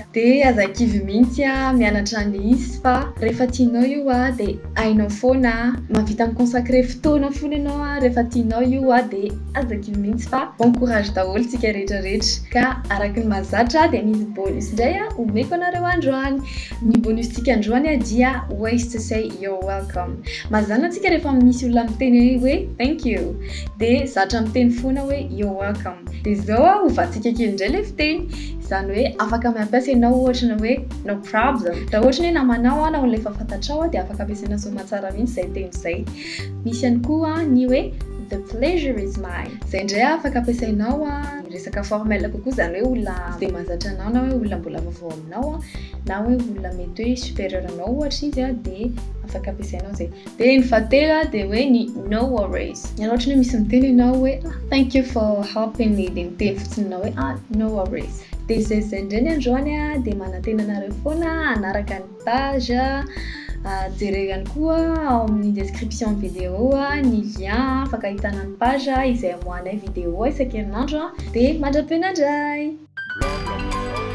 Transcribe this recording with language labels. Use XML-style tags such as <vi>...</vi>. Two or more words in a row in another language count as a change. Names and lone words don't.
<mg>Dia aza-kivy mihitsy mianatra an'ilay izy fa rehefa tianao io dia hainao foana mahavita vita miconsacré fotoana fony ianao rehefa tianao io dia azaky io mihitsy fa</mg> <fr>bon courage</fr> <mg>daholo tsika rehetrarehetra ka araky ny mahazatra dia misy bonus indray omeko anareo androany. Ny bonus tsika androany dia</mg> <en>ways to say you're welcome.</en> <mg>Mazàna antsika rehefa misy olona miteny hoe</mg> <en>thank you</en> <mg>dia zatra miteny foana hoe</mg> <en>you're welcome</en> <mg>dia zao hovatsika kely indray le fiteny izany hoe afaka mampiasa ianao ohatra hoe</mg> <en>no problem</en> <mg>raha ohatra hoe namanao na olona efa fantatrao dia afaka ampiasaina soamatsara mihitsy izay teny izay. Misy ihany koa ny hoe</mg> <en>the pleasure is mine</en> <mg>izay indray afaka ampiasainao resaka formel kokoa izany hoe olona dia mahazatra anao na hoe olona mbola vaovao aminao na hoe olona mety hoe supérieur anao ohatra izy dia afaka ampiasainao zay. Dia ny fahatelo dia hoe ny</mg> <en>no worries.</en> <mg>Raha ohatra hoe misy miteny ianao hoe</mg> <en>thank you for helping me</en> <mg>dia miteny fotsiny ianao hoe</mg> <en>no worries.</en> <mg>Dia izay indray ny androany dia manantena anareo foana anaraka ny page jerena koa ao amin'ny description vidéo ny lien afaka ahitana ny page izay amoahanay vidéo isan-kerinandro dia mandrapena indray.</mg>